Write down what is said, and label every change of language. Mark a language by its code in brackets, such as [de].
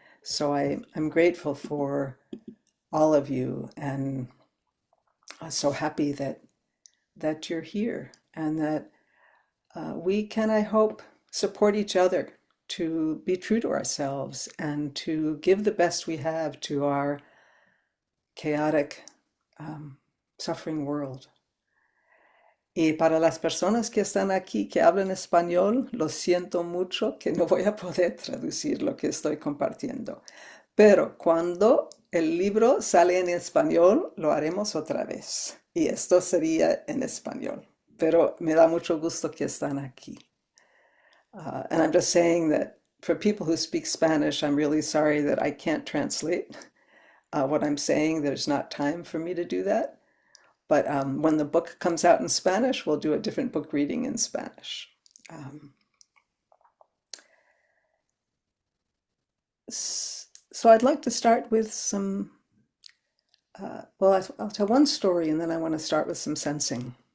[en] So I'm grateful for all of you and I'm so happy that you're here and that we can, I hope, support each other to be true to ourselves and to give the best we have to our chaotic, um, suffering world. [es] Y para las personas que están aquí que hablan español, lo siento mucho que no voy a poder traducir lo que estoy compartiendo. Pero cuando el libro sale en español, lo haremos otra vez. Y esto sería en español. Pero me da mucho gusto que están aquí. [en] And I'm just saying that for people who speak Spanish, I'm really sorry that I can't translate what I'm saying. There's not time for me to do that. But when the book comes out in Spanish, we'll do a different book reading in Spanish. Um, so I'd like to start with some, well, I'll tell one story and then I want to start with some sensing.